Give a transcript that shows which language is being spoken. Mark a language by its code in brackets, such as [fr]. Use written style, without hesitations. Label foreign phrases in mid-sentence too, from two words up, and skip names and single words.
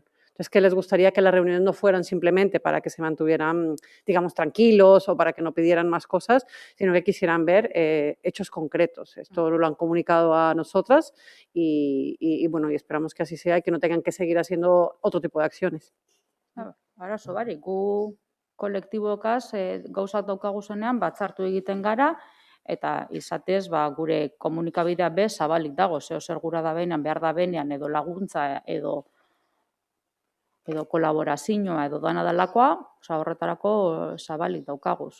[es] Entonces, que les gustaría que las reuniones no fueran simplemente para que se mantuvieran, digamos, tranquilos o para que no pidieran más cosas, sino que quisieran ver hechos concretos. Esto lo han comunicado a nosotras y bueno, y esperamos que así sea y que no tengan que seguir haciendo otro tipo de acciones. [eu] Arazo barik, gu kolektibokaz gauzak daukaguzenean batzartu egiten gara, eta izatez gure komunikabidea be zabalik dago, zeo zer gura da benean, behar da benean, edo laguntza, edo kolaborazioa, edo dana dalakoa, horretarako zabalik daukaguz.